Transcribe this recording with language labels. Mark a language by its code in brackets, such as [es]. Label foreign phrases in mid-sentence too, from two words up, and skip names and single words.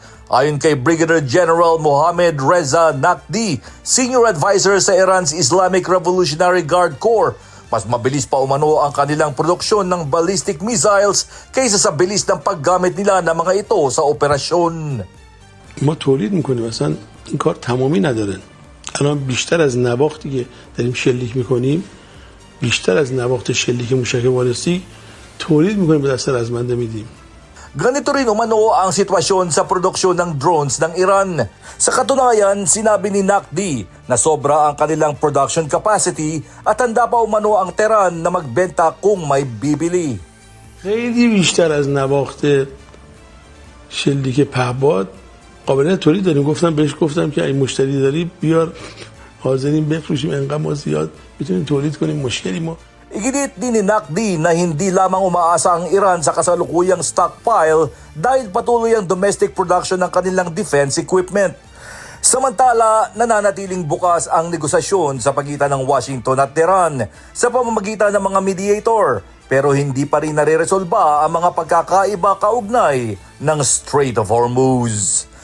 [tl] Ayon kay Brigadier General Mohammad Reza Naqvi, [en] Senior Advisor [tl] sa Iran's Islamic Revolutionary Guard Corps, mas mabilis pa umano ang kanilang produksyon ng [en] ballistic missiles [tl] kaysa sa bilis ng paggamit nila ng mga ito sa operasyon. [fa] ما تولید میکنیم اصلا این کار تمامی ندارن. الان بیشتر از نواختی که داریم شلیک میکنیم، بیشتر از نواخت شلیک موشک بالستیک تولید میکنیم به دست رزمنده میدیم. [tl] Ganito rin umano ang sitwasyon sa produksyon ng drones ng Iran. Sa katunayan, sinabi ni Naqvi na sobra ang kanilang [en] production capacity [tl] at handa pa umano ang Tehran na magbenta kung may bibili. [fa] خیلی بیشتر از نواخت شلیک پهباد قابلیت تولید داریم. گفتم که این مشتری داری بیار، حاضرین بفروشیم، انقدر ما زیاد میتونیم تولید کنیم، مشکلی ما. [tl] Iginit din ni Naqvi na hindi lamang umaasa ang Iran sa kasalukuyang stockpile dahil patuloy ang [en] domestic production [tl] ng kanilang [en] defense equipment. [tl] Samantala, nananatiling bukas ang negosasyon sa pagitan ng Washington at Tehran sa pamamagitan ng mga mediator, pero hindi pa rin nare-resolba ang mga pagkakaiba kaugnay ng Strait of Hormuz.